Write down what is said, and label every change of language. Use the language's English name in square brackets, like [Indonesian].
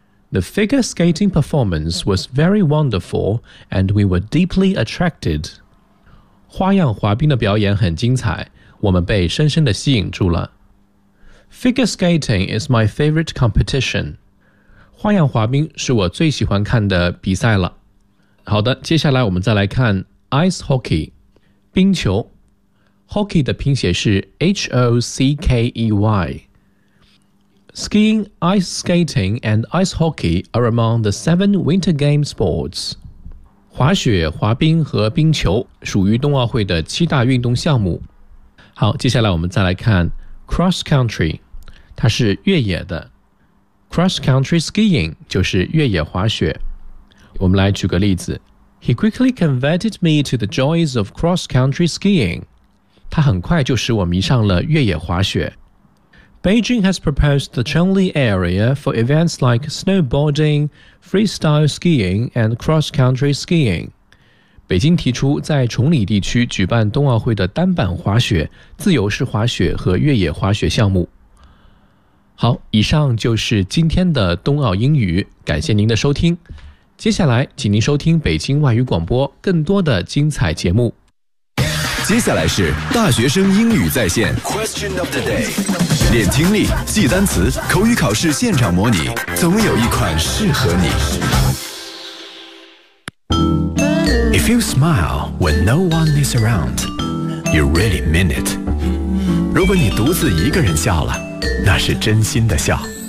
[English] The figure skating performance was very wonderful and we were deeply attracted. [Chinese] 花样滑冰的表演很精彩，我们被深深地吸引住了。 [English] Figure skating is my favorite competition. [Chinese] 花样滑冰是我最喜欢看的比赛了。好的，接下来我们再来看 ice hockey, 冰球。 Hockey 的拼写是 H-O-C-K-E-Y. [English] Skiing, ice skating and ice hockey are among the 7 winter game sports. [Chinese] 滑雪、滑冰和冰球属于冬奥会的七大运动项目。好，接下来我们再来看 cross country， 它是越野的。 cross country skiing 就是越野滑雪。我们来举个例子 ： [English] He quickly converted me to the joys of cross country skiing。 [Chinese] 他很快就使我迷上了越野滑雪。 [English] Beijing has proposed the Chengli area for events like snowboarding, freestyle skiing, and cross-country skiing. [Chinese] 北京提出在崇礼地区举办冬奥会的单板滑雪、自由式滑雪和越野滑雪项目。好，以上就是今天的冬奥英语，感谢您的收听。接下来，请您收听北京外语广播更多的精彩节目。接下来是大学生英语在线 [English] Question of the day [Chinese] 练听力、记单词、口语考试现场模拟，总有一款适合你。 [English] If you smile when no one is around, you really mean it. [Chinese] 如果你独自一个人笑了，那是真心的笑。